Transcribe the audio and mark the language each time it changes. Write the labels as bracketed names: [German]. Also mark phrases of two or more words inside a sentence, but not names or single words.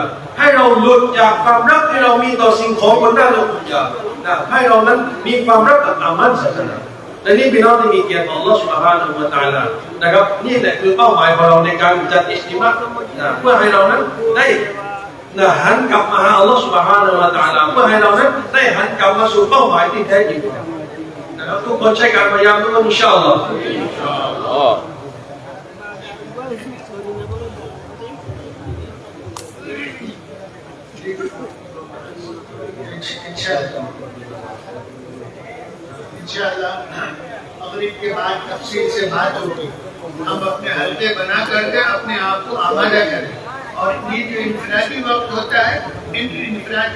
[Thai] ให้เราหลุดจากความรักที่เรามีต่อสิ่งของบนหน้าโลกดุนยาให้เรานั้นมีความรักกับอามันศาสนาและนี่พี่น้องที่มีเกียรติต่อ [Arabic] الله سبحانه وتعالى [Thai] นะครับนี่แหละคือเป้าหมายของเราในการจัดอิจติมาเพื่อให้เรานั้นได้หันกลับมาหา [Arabic] الله سبحانه وتعالى [Thai] เพื่อให้เรานั้นได้หันกลับมาสู่เป้าหมายที่แท้จริงนะครับทุกคนใช้การพยายามทุกคนอินชาอัลลอฮ์ [Hindi] इंशाअल्लाह मगरिब के बाद तफसील से बात होगी हम अपने हल्के बना करके अपने आप को आमादा करें और ये जो इनफरादी वक्त होता है इन इनफरादी